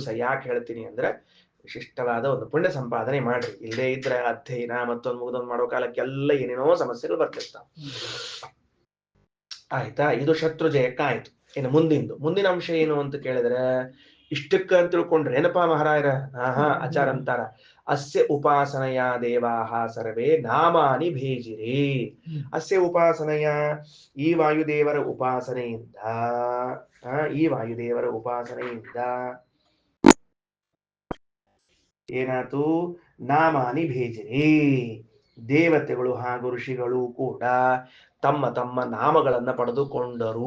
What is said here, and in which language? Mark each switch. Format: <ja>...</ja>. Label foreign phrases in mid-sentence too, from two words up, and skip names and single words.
<kn>ಯಾಕೆ ಹೇಳ್ತೀನಿ ಅಂದ್ರೆ, ವಿಶಿಷ್ಟವಾದ ಒಂದು ಪುಣ್ಯ ಸಂಪಾದನೆ ಮಾಡ್ರಿ. ಇಲ್ಲೇ ಇದ್ರೆ ಅಧ್ಯಯನ ಮತ್ತೊಂದು ಮುಗಿದೊಂದು ಮಾಡೋ ಕಾಲಕ್ಕೆಲ್ಲ ಏನೇನೋ ಸಮಸ್ಯೆಗಳು ಬರ್ತಿರ್ತಾವ. ಆಯ್ತಾ? ಇದು ಶತ್ರು ಜಯಕ್ಕಾಯ್ತು. ಇನ್ನು ಮುಂದಿನ ಅಂಶ ಏನು ಅಂತ ಕೇಳಿದ್ರೆ ಇಷ್ಟಕ್ಕ ಅಂತ ತಿಳ್ಕೊಂಡ್ರೆ ಏನಪ್ಪಾ ಮಹಾರಾಯರ ಆಚಾರ ಅಂತಾರ</kn> <sa>ಅಸ್ಯ ಉಪಾಸನೆಯ ದೇವಾಹ ಸರ್ವೇ ನಾಮಾನಿ ಭೇಜಿರಿ. ಅಸ್ಯ ಉಪಾಸನೆಯ</sa> <kn>ಈ ವಾಯುದೇವರ ಉಪಾಸನೆಯಿಂದ ಏನಾತು</kn> <sa>ನಾಮಾನಿ ಭೇಜಿರಿ,</sa> <kn>ದೇವತೆಗಳು ಹಾಗೂ ಋಷಿಗಳು ಕೂಡ ತಮ್ಮ ತಮ್ಮ ನಾಮಗಳನ್ನ ಪಡೆದುಕೊಂಡರು.</kn>